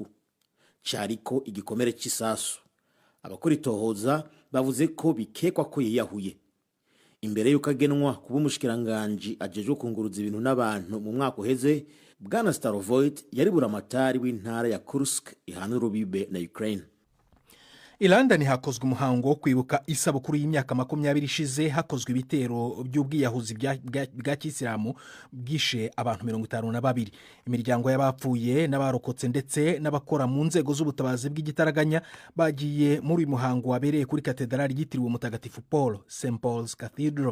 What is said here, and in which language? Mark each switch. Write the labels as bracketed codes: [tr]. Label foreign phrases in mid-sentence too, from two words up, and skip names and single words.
[rn] Chariko igikomere cy'isasu. Abakora itohoza bavuze ko bikekwa ko yiyahuye. Imbere y'uko agenwa kuba umushikiranganje ajejwe kunguruza ibintu n'abantu mu mwaka uheze, Bwana Starovoyt yari buramatari w'intara ya Kursk ihana urubibe na Ukraine. I London hakozwe umuhango wo kwibuka isabukuru y'imyaka 20 ishize hakozwe ibitero by'ubwiyahuzi bwa Kisilamu bwishe abantu 52. Imiryango y'abapfuye n'abarokotse ndetse n'abakora mu nzego z'ubutabazi bw'igitaraganya bagiye muri uyu muhango wabereye kuri katedrali yitiriwe Mutagatifu Paul, St Paul's Cathedral.